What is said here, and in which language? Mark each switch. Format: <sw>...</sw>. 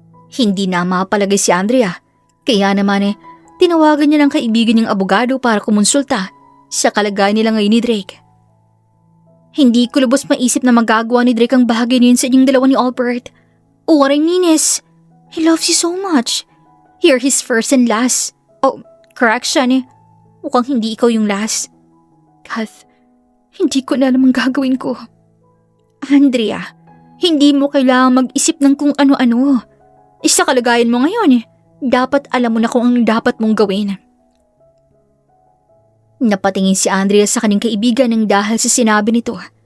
<tl>Hindi na mapalagay si Andrea kaya naman tinawagan niya ng kaibigan niyang abogado para kumonsulta sa kalagayan nila ngayon ni Drake. Hindi ko lubos maisip na magagawa ni Drake ang bahagi niyon sa inyong dalawa ni Albert.</tl> <en>What I mean is, he loves you so much. You're his first and last. Oh, correction</en> <tl>mukhang hindi ikaw yung last. Kath, hindi ko na alam ang gagawin ko. Andrea, hindi mo kailangang mag-isip ng kung ano-ano. Sa kalagayan mo ngayon dapat alam mo na kung ang dapat mong gawin. Napatingin si Andrea sa kanyang kaibigan nang dahil sa sinabi nito.</tl>